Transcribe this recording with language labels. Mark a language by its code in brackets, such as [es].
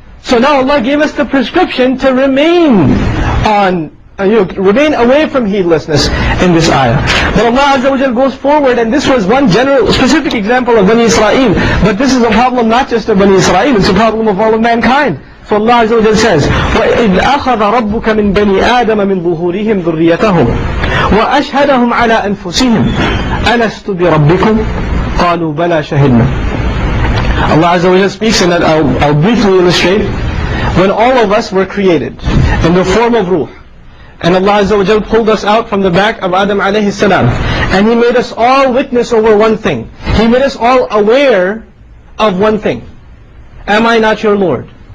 [en] So now Allah gave us the prescription to remain remain away from heedlessness in this ayah. But Allah Azza wa Jal goes forward, and this was one general, specific example of Bani Israel. But this is a problem not just of Bani Israel, it's a problem of all of mankind. So Allah Azza wa Jal says, [ar] وَإِذْ أَخَذَ رَبُّكَ مِنْ بَنِي آدَمَ مِنْ ظُهُورِهِمْ ذُرِّيَّتَهُمْ وَأَشْهَدَهُمْ عَلَىٰ أَنفُسِهِمْ أَلَسْتُ بِرَبِّكُمْ قَالُوا بَلَى شَهِدْنَا. [en] Allah Azza wa Jal speaks, and I'll briefly illustrate. When all of us were created in the form of ruh, and Allah Azza wa Jal pulled us out from the back of Adam alayhi salam, and He made us all witness over one thing. He made us all aware of one thing. Am I not your Lord?